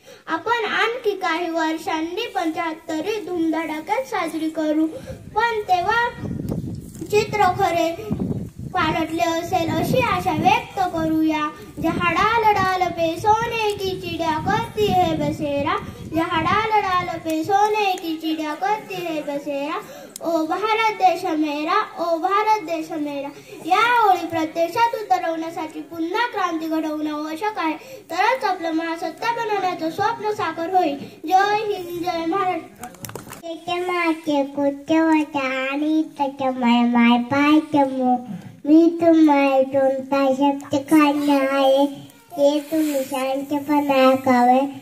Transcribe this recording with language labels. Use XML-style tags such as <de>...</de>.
<mr>आपण आणखी काही वर्षांनी 75वी धूमधडाक्यात साजरी करू पण तेव्हा चित्र खरे पालटले असेल अशी आशा व्यक्त करूया. झाडाला</mr> <hi>डाल पे सोने की चिड़िया करती करती है बसेरा, जहाँ डाल डाल पे सोने की चिड़िया करती है बसेरा, ओ भारत देश मेरा, ओ भारत देश मेरा.</hi> <mr>या ओळी प्रत्यक्षात उतरवण्यासाठी पुन्हा क्रांती घडवणं आवश्यक आहे. तरच आपलं महासत्ता बनवण्याचं स्वप्न साकार होईल. जय हिंद, जय महाराष्ट्र. त्याच्या मागे कुठे होता आणि त्याच्या माय पाय मी तुम्हाला दोन तासात खाणं आहे ते तुम्ही शांतपणे ऐकावे.</mr>